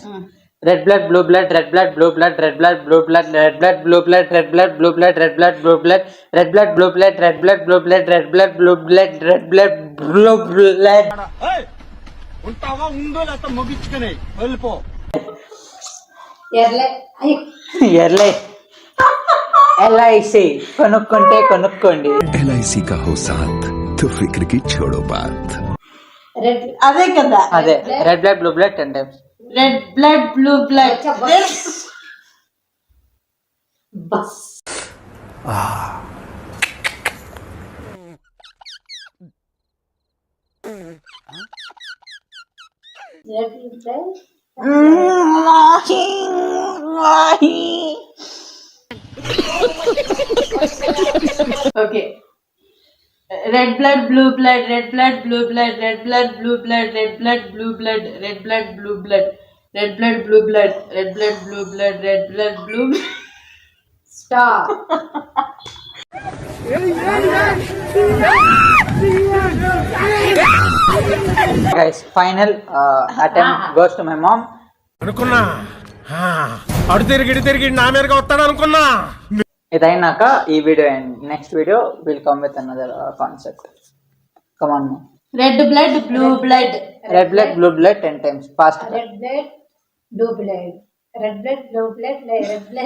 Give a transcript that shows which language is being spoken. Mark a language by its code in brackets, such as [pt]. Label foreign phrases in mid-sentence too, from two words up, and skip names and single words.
[en] red blood blue blood, red blood blue blood, red blood blue blood, red blood blue blood, red blood blue blood, red blood blue blood, red blood blue blood, red blood blue blood, red blood blue blood, red blood blue blood. [te] ఉంటావా ఉందో లేకపోతే ముగించుకునే వెళ్ళిపో. ఎర్లే ఎర్లే LIC కొనుక్కుంటే కొనుక్కోండి. [hi] LIC का हो साथ तो फिक्र की छोड़ो बात. [te] రెడ్ అదే కదా, [en] అదే red blood blue blood 10 times. red blood blue blood. బస్. red blood. ఓకే, red blood blue blood, red blood blue blood, red blood blue blood, red blood blue blood, red blood blue blood, red blood blue blood, red blood blue blood, red blood blue. స్టాప్. Guys, final attempt goes to my mom. [te] అనుకున్నా అడు తిరిగి నా మీదగా వస్తాడు అనుకున్నా. ఇదైనాక ఈ [en] video and next video will come with another concept. come on. red blood blue blood. red blood blue blood 10 times. ఫాస్ట్. red blood blue blood, red blood blue blood, red blood